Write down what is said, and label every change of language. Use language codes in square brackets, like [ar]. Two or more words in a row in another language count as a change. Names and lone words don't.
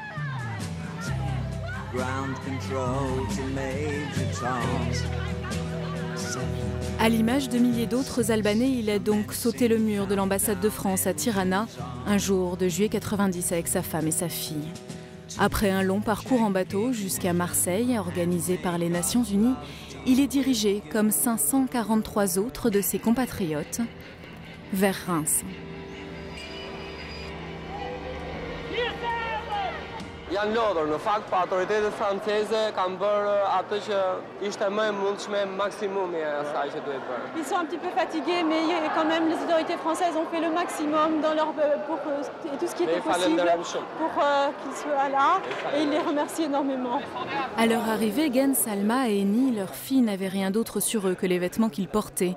[fr] À l'image de milliers d'autres Albanais, il a donc sauté le mur de l'ambassade de France à Tirana un jour de juillet 90 avec sa femme et sa fille. Après un long parcours en bateau jusqu'à Marseille, organisé par les Nations Unies, il est dirigé, comme 543 autres de ses compatriotes, vers Reims. [sq] Janë lodhur, në fakt, pa autoritetet franceze kanë bërë atë që ishte më e mundshme, maksimumi e asaj që duhet bërë. [fr] Ils sont un petit peu fatigués, mais quand même les autorités françaises ont fait le maximum dans pour tout ce qui était possible pour qu'ils soient là, et ils les remercient énormément. À leur arrivée, Gens, Alma et Eni, leur fille, n'avaient rien d'autre sur eux que les vêtements qu'ils portaient.